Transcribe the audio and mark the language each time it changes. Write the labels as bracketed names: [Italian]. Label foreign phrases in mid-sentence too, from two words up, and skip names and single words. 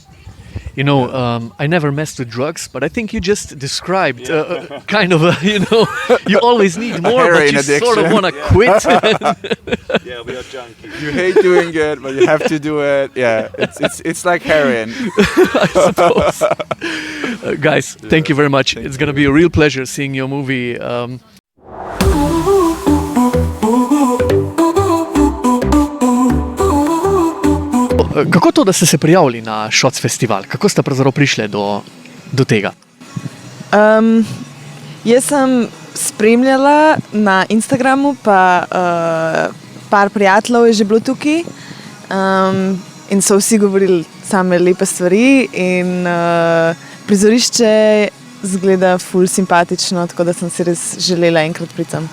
[English] I never messed with drugs, but I think you just described kind of you always need more, but you sort of want to quit. Yeah, we are junkies. You hate doing it, but you have to do it. Yeah, it's like heroin. I suppose. Guys, thank you very much. It's going to be a real pleasure seeing your movie. [Slovenian] Kako to, da ste se prijavili na Shots festival? Kako ste pravzaprav prišli do tega? Jaz sem spremljala na Instagramu, pa par prijateljev je že bilo tukaj in so vsi govorili same lepe stvari in prizorišče zgleda ful simpatično, tako da sem si res želela enkrat priti sem.